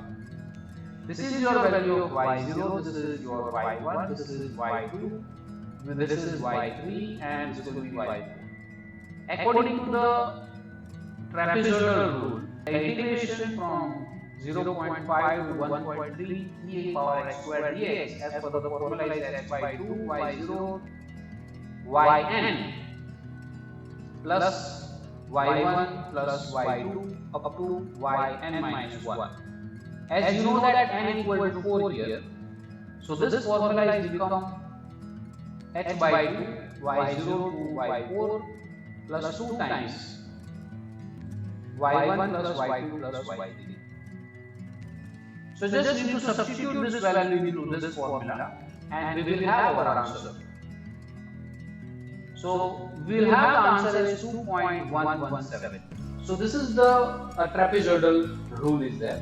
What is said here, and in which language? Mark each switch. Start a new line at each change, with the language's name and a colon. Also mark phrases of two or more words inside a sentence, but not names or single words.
English: This is your value of y0, this is your y1, this is y2, this is y3, and this will be y4. According to the trapezoidal rule, the integration from 0.5 to 1.3 e power x square dx as per the formula is x by 2 y0 yn plus y1 plus y2 up to yn minus 1. As you know that n equal to 4 here, so this formula is become h by 2 y0 to y4 plus 2 times y1 plus y2 plus y3. So just need to substitute this value into this formula and we will have our answer. So we will have the answer is 2.117. So this is the trapezoidal rule is there.